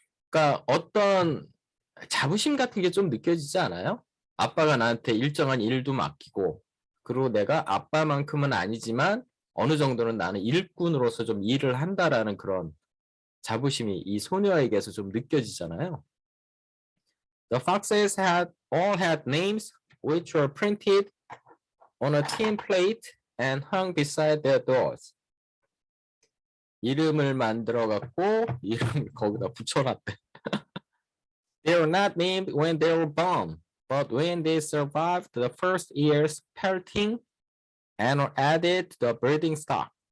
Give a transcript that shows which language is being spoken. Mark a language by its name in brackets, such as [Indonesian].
[Korean] 그러니까 어떤 자부심 같은 게 좀 느껴지지 않아요? 아빠가 나한테 일정한 일도 맡기고 그리고 내가 아빠만큼은 아니지만 어느 정도는 나는 일꾼으로서 좀 일을 한다라는 그런 자부심이 이 소녀에게서 좀 느껴지잖아요. [English] The foxes all had names which were printed on a tin plate and hung beside their doors. [Korean] 이름을 만들어 갖고 이름을 거기다 붙여놨대. [English] They were not named when they were born, but when they survived the first year's pelting and were added to the breeding stock.